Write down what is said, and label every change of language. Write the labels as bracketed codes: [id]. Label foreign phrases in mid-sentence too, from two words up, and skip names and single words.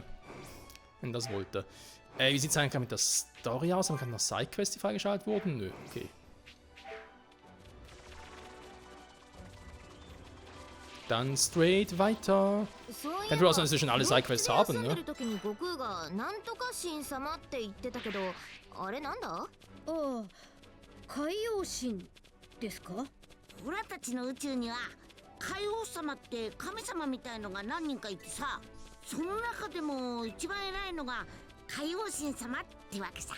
[de] Wenn das wollte. Wie sieht es eigentlich mit der Story aus? Haben wir gerade noch Sidequests, die freigeschaltet wurden? Nö, okay. Dann straight weiter. Kann wohl auch sein, dass wir schon alle Sidequests haben, ne? [ja] ああ、海洋神ですか？オラたちの宇宙には海王様って神様みたいのが何人かいてさ、その中でも一番偉いのが海王神様ってわけさ。